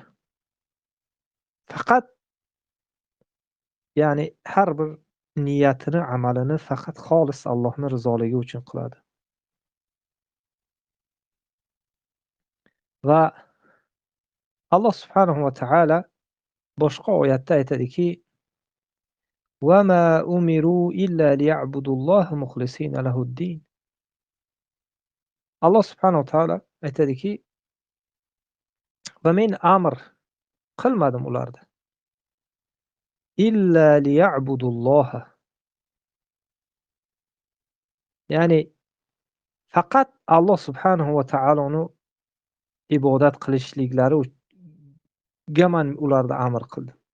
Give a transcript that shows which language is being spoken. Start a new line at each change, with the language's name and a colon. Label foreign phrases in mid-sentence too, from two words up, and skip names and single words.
Uzbek: Faqat ya'ni har bir niyatini, amalini faqat xolis Allohning rizoligi uchun qiladi. Va Alloh
Arabic: سبحانه وتعالى
Uzbek: boshqa oyatda aytadiki:
Arabic: "وما أمروا إلا ليعبدوا الله مخلصين له الدين."
Uzbek: Alloh
Arabic: سبحانه وتعالى
Uzbek: aytadiki: "Va men amr qilmadim ularni.
Arabic: إلا ليعبدوا الله."
Uzbek: Ya'ni faqat Alloh
Arabic: سبحانه و
Uzbek: taoloni ibodat qilishliklari ga man ularni amr qildim.